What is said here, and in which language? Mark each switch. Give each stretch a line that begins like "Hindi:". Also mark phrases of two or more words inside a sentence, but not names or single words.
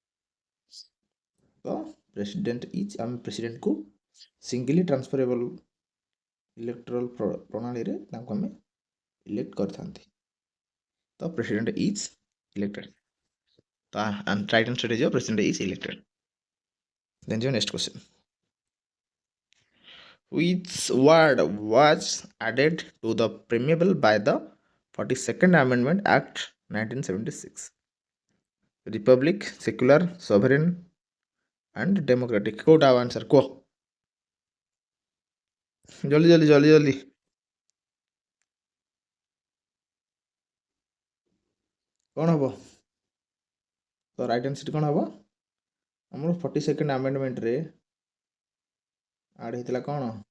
Odia: ତ
English: president is
Odia: ଆମେ ପ୍ରେସିଡେଣ୍ଟକୁ
English: singly transferable electoral
Odia: ପ୍ରଣାଳୀରେ ତାଙ୍କୁ ଆମେ ଇଲେକ୍ଟ କରିଥାନ୍ତି।
English: ତ president is elected. ତ right answer ହେଇଯିବ president is elected. ଦେନ୍ ଯିବ next question. Which word was added to the Preamble by the 42nd Amendment Act 1976? Republic, secular, sovereign and democratic.
Odia: କୋଉଟା ହବ ଆନ୍ସର କୁହ? ଜଲ୍ଦି ଜଲ୍ଦି ଜଲ୍ଦି ଜଲ୍ଦି। କ'ଣ ହବ? ତ
English: right answer
Odia: କ'ଣ ହବ? ଆମର 42nd ଆମେଣ୍ଡମେଣ୍ଟରେ ଆଡ୍ ହେଇଥିଲା କ'ଣ?